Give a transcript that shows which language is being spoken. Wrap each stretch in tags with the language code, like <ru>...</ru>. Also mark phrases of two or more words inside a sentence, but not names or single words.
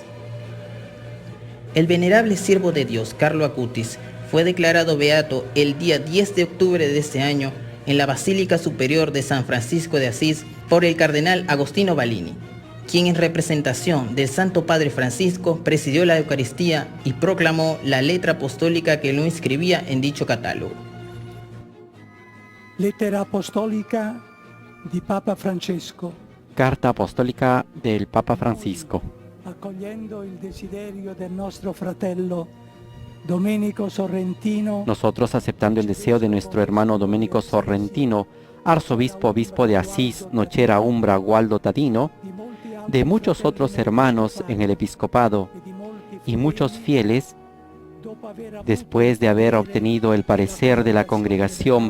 <es>El venerable siervo de Dios, Carlo Acutis, fue declarado beato el día 10 de octubre de este año en la Basílica Superior de San Francisco de Asís por el cardenal Agostino Ballini, quien en representación del Santo Padre Francisco presidió la Eucaristía y proclamó la letra apostólica que lo inscribía en dicho catálogo.</es> <it>Lettera apostolica di Papa Francesco.</it> <es>Carta apostólica del Papa Francisco.</es> <it>Accogliendo il desiderio del nostro fratello Domenico Sorrentino.</it> <es>Nosotros aceptando el deseo de nuestro hermano Domenico Sorrentino, arzobispo, obispo de Asís, Nochera, Umbra, Gualdo Tadino, de muchos otros hermanos en el episcopado y muchos fieles, después de haber obtenido el parecer de la Congregación</es>